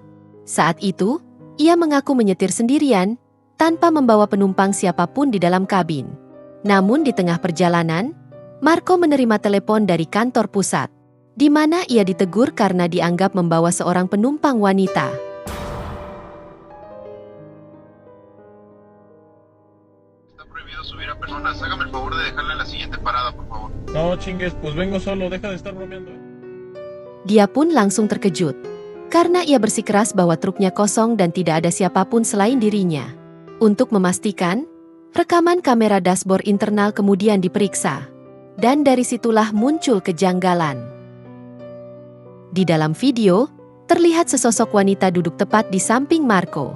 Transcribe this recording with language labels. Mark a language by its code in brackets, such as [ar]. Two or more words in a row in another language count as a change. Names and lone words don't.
[id] Saat itu, ia mengaku menyetir sendirian, tanpa membawa penumpang siapapun di dalam kabin. Namun di tengah perjalanan, Marco menerima telepon dari kantor pusat, di mana ia ditegur karena dianggap membawa seorang penumpang wanita. [es] Prohibido subir a personas. Hágame el favor de dejarla en la siguiente parada, por favor. No chingues, pues vengo solo, deja de estar bromeando. [id] Dia pun langsung terkejut, karena ia bersikeras bahwa truknya kosong dan tidak ada siapapun selain dirinya. Untuk memastikan, rekaman kamera dashboard internal kemudian diperiksa. Dan dari situlah muncul kejanggalan. Di dalam video, terlihat sesosok wanita duduk tepat di samping Marco.